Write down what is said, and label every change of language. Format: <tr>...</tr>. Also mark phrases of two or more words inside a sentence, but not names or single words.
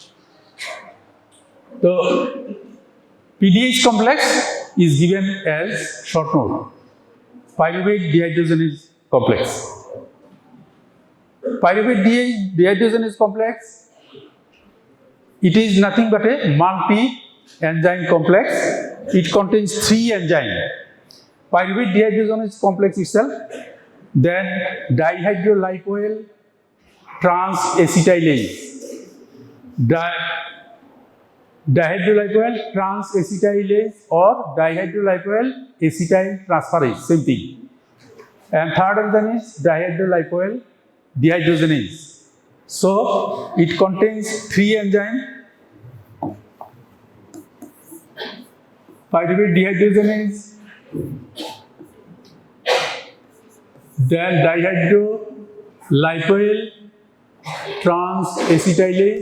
<en>The PDH complex is given as short note, pyruvate dehydrogenase complex. Pyruvate dehydrogenase complex, it is nothing but a multi-enzyme complex. It contains 3 enzymes. Pyruvate dehydrogenase complex itself, then dihydrolipoyl transacetylase. Dihydrolipoyl transacetylase or dihydrolipoyl acetyl transferase, same thing. And third enzyme is dihydrolipoyl dehydrogenase. So it contains 3 enzymes: pyruvate dehydrogenase, then dihydrolipoyl transacetylase.</en>